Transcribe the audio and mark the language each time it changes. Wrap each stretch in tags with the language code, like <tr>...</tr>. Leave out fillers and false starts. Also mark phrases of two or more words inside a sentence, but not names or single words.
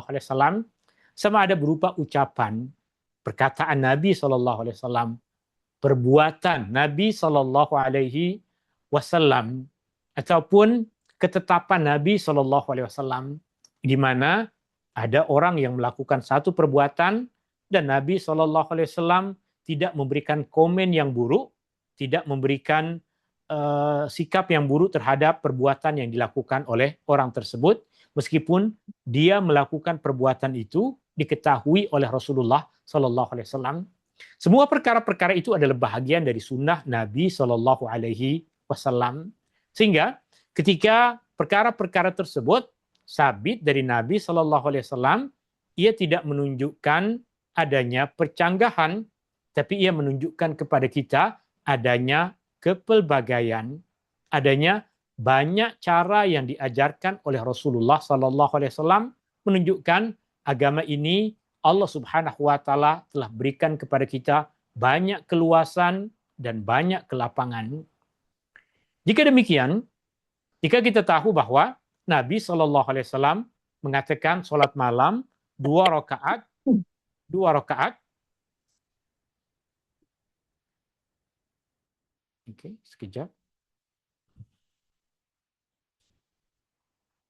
<ar>عليه وسلم,</ar> <ms>sama ada berupa ucapan, perkataan Nabi</ms> <ar>صلى الله عليه وسلم,</ar> <ms>perbuatan Nabi</ms> <ar>صلى الله عليه وسلم,</ar> <ms>ataupun ketetapan Nabi</ms> <ar>صلى الله عليه وسلم,</ar> <ms>di mana ada orang yang melakukan satu perbuatan dan Nabi</ms> <ar>صلى الله عليه وسلم</ar> <ms>tidak memberikan komen yang buruk, tidak memberikan sikap yang buruk terhadap perbuatan yang dilakukan oleh orang tersebut, meskipun dia melakukan perbuatan itu diketahui oleh Rasulullah</ms> <ar>صلى الله عليه وسلم.</ar> <ms>Semua perkara-perkara itu adalah bahagian dari sunnah Nabi</ms> <ar>صلى الله عليه وسلم.</ar> <ms>Sehingga ketika perkara-perkara tersebut sabit dari Nabi</ms> <ar>صلى الله عليه وسلم,</ar> <ms>ia tidak menunjukkan adanya percanggahan, tapi ia menunjukkan kepada kita adanya kepelbagaian, adanya banyak cara yang diajarkan oleh Rasulullah</ms> <ar>صلى الله عليه وسلم</ar> <ms>menunjukkan agama ini Allah</ms> <ar>سبحانه وتعالى</ar> <ms>telah berikan kepada kita banyak keluasan dan banyak kelapangan. Jika demikian, jika kita tahu bahwa Nabi</ms> <ar>صلى الله عليه وسلم</ar> <ms>mengatakan salat malam 2 rakaat, 2 rakaat. Oke, sekejap.</ms>